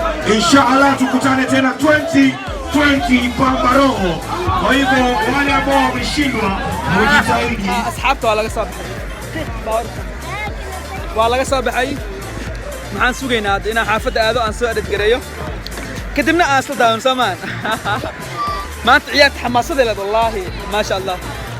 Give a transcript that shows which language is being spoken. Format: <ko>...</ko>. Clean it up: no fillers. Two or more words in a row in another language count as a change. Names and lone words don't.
<sw>inshallah tukutane tena 2020 Pamba Roho. Kwa hivyo wale ambao wameshindwa mjitahidi.</sw> <so>Asxaabta waa laga soo baxay maxaan sugaynaa inaan xaafadda aado aan soo edit gareeyo kadibna aan isla daawan soomaan maanta ciyaarta xamaasadeed</so> <ar>والله ما شاء الله</ar>